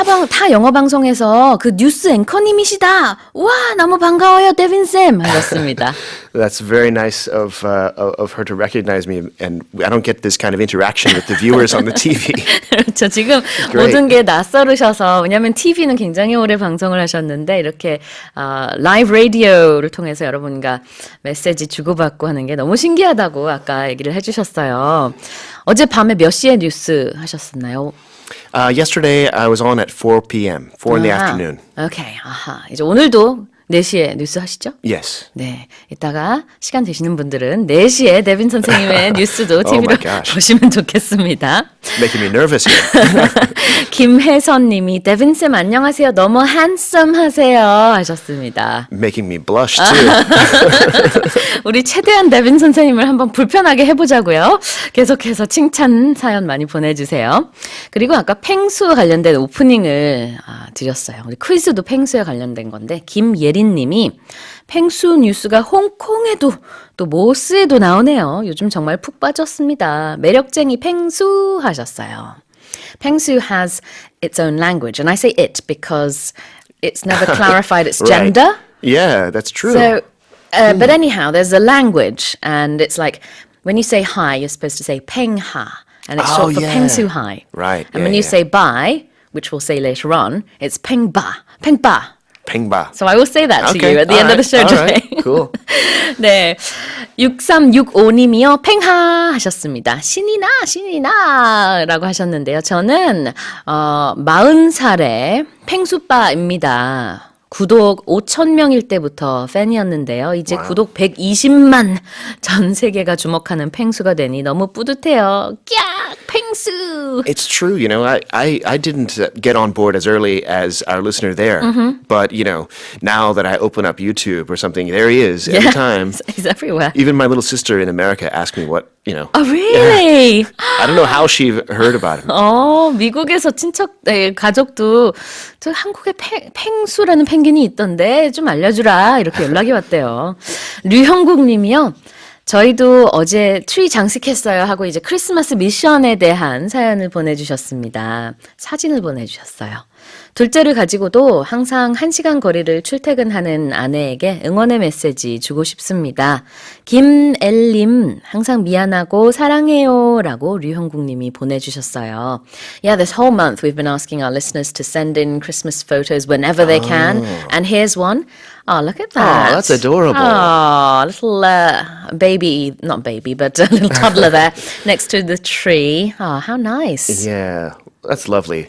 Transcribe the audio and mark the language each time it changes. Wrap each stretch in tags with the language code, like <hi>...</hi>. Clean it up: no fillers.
<ko>타 영어 방송에서 그 뉴스 앵커님이시다. 와, 너무 반가워요, 데빈 쌤. 하셨습니다.</ko> <en>That's very nice of her to recognize me, and I don't get this kind of interaction with the viewers on the TV.</en> <ko>그렇죠. 지금 모든 게 낯설으셔서 왜냐하면 TV는 굉장히 오래 방송을 하셨는데 이렇게 라이브 라디오를 통해서 여러분과 메시지 주고받고 하는 게 너무 신기하다고 아까 얘기를 해주셨어요. 어젯밤에 몇 시에 뉴스 하셨었나요?</ko> <en>Yesterday, I was on at 4 p.m., 4 in the afternoon.</en> <ko>오케이, 이제 오늘도 4시에 뉴스 하시죠?</ko> <en>Yes.</en> <ko>네, 이따가 시간 되시는 분들은 4시에 데빈 선생님의 뉴스도 TV로</ko> <en>my gosh.</en> <ko>보시면 좋겠습니다.</ko> <en>Making me nervous here.</en> <ko>김혜선님이 데빈쌤 안녕하세요. 너무 handsome-하세요 하셨습니다.</ko> <en>Making me blush too.</en> <ko>우리 최대한 데빈 선생님을 한번 불편하게 해보자고요. 계속해서 칭찬 사연 많이 보내주세요. 그리고 아까 펭수 관련된 오프닝을 드렸어요. 우리 퀴즈도 펭수에 관련된 건데 김예린님이 펭수 뉴스가 홍콩에도 또 모스에도 나오네요. 요즘 정말 푹 빠졌습니다. 매력쟁이 펭수 하셨어요.</ko> <en>펭수 has its own language. And I say it because it's never clarified its gender. Right. Yeah, that's true. So, but anyhow, there's a language and it's like When you say hi, you're supposed to say 팽하, and it's short for yeah.</en> <ko>팽수하이.</ko> <en>Right. And when you say bye, which we'll say later on, it's 팽바, 팽바.</en> <ko>팽바.</ko> <en>So I will say that to Okay, you at the end of the show all today. right, cool.</en> <ko>네, 6365님이요. 팽하 하셨습니다. 신이나 라고 하셨는데요. 저는 40살의 팽수빠입니다. 구독 5,000명일 때부터 팬이었는데요. 이제 구독 120만 전 세계가 주목하는 팽수가 되니 너무 뿌듯해요. 꺄! 팽수!</ko> <en>It's true, you know, I didn't get on board as early as our listener there. But, you know, now that I open up YouTube or something, there he is every time. He's everywhere. Even my little sister in America asked me what, you know. Oh, really? I don't know how she heard about him.</en> <ko>미국에서 가족도 저 한국에 팽수라는 펭귄이 있던데 좀 알려주라 이렇게 연락이 왔대요. 류형국 님이요. 저희도 어제 트리 장식했어요 하고 이제 크리스마스 미션에 대한 사연을 보내주셨습니다. 사진을 보내주셨어요. 둘째를 가지고도 항상 1시간 거리를 출퇴근하는 아내에게 응원의 메시지 주고 싶습니다. 김엘님 항상 미안하고 사랑해요 라고 류형국님이 보내주셨어요.</ko> <en>Yeah, this whole month we've been asking our listeners to send in Christmas photos whenever they can. And here's one. Oh, look at that. Oh, that's adorable. Oh, little baby, not baby, but a little toddler there next to the tree. Oh, how nice. Yeah, that's lovely.</en>